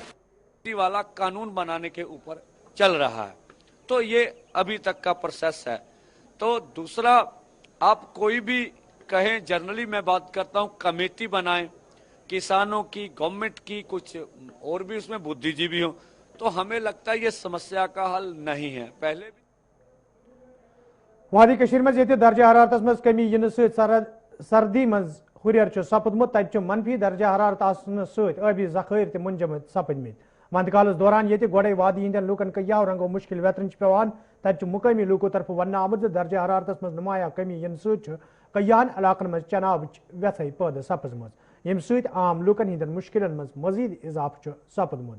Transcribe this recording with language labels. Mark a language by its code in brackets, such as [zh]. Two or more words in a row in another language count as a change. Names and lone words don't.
[ur] والا قانون بنانے کے اوپر چل رہا ہے, تو یہ ابھی تک کا پروسیس ہے. تو دوسرا, آپ کوئی بھی کہیں, جنرلی میں بات کرتا ہوں کمیٹی بنائیں کسانوں کی, گورنمنٹ کی, کچھ اور بھی اس میں بدھی جیوی ہوں, تو ہمیں لگتا ہے یہ سمسیا کا حل نہیں ہے. پہلے بھی [ks] وادی کشیر مز یہ درجہ حرارت مز کمی ین سردی مز ہریر سپدمت, تت منفی درجہ حرارت آسن ست آبی ذخائر تہ منجمد سپدمت. وند کالس دوران یہ گوڑے وادی ہندین لوکن کیا رنگو مشکل ویترن پیوان, تت مقامی لوکو طرف ون آمت درجہ حرارت مز نمایاں کمی ین ست کیان علاقن مز چناب ویتھائی پید سپزمت, یم ست عام لوکن ہندین مشکلن مز مزید اضافہ سپدمت.